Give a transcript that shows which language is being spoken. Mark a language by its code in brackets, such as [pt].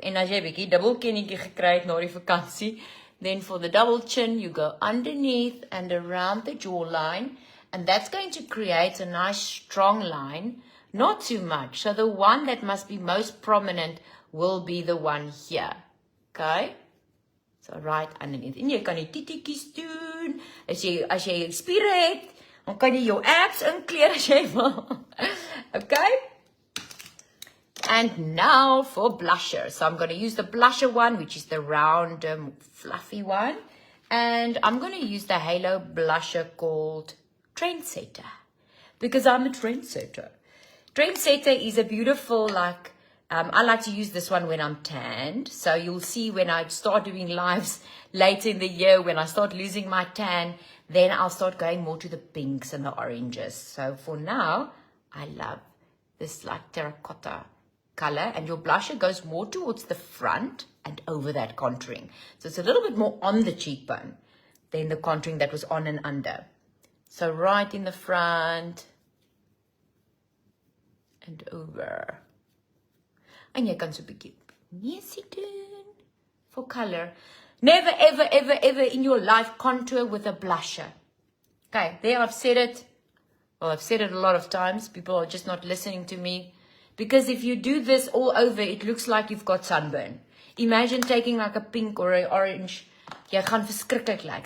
[af] En as jy 'n bietjie dubbel kennetjie gekry het na die vakansie, [en] then for the double chin, you go underneath and around the jawline, and that's going to create a nice strong line, not too much. So the one that must be most prominent will be the one here. Okay? So right underneath. [af] En jy kan die titiekies doen. As jy spiere het, dan kan jy jou abs inkleer as jy wil. [en] Okay? And now for blusher. So I'm going to use the blusher one, which is the round, fluffy one. And I'm going to use the halo blusher called Trendsetter, because I'm a trendsetter. Trendsetter is a beautiful, like, I like to use this one when I'm tanned. So you'll see when I start doing lives later in the year, when I start losing my tan, then I'll start going more to the pinks and the oranges. So for now, I love this like terracotta color, and your blusher goes more towards the front and over that contouring. So it's a little bit more on the cheekbone than the contouring that was on and under. So right in the front and over. [af] En jy kan so 'n bietjie neusie doen [en] for color. Never, ever, ever, ever in your life contour with a blusher. Okay, there I've said it. Well, I've said it a lot of times. People are just not listening to me. Because if you do this all over, it looks like you've got sunburn. Imagine taking like a pink or an orange. [af] Jy gaan verskriklik lyk.